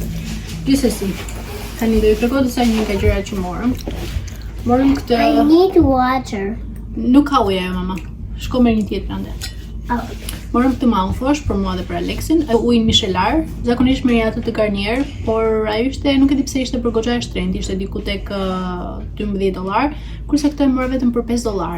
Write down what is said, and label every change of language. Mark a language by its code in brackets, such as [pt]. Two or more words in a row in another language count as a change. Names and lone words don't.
[sq] Gjithsesi, tani do ju tregoj disa nga gjërat që morëm. Morëm këtë. [en] I need water. [sq] Nuk ka ujë mama. Shko merr një tjetër ande. Morëm këtë mouthwash për mua dhe për Alexin, ujin micelar, zakonisht merrja atë të Garnier, por ai ishte, nuk e di pse ishte për goxha e shtrenjtë, ishte diku tek $12, kurse këtë e mora vetëm për $5.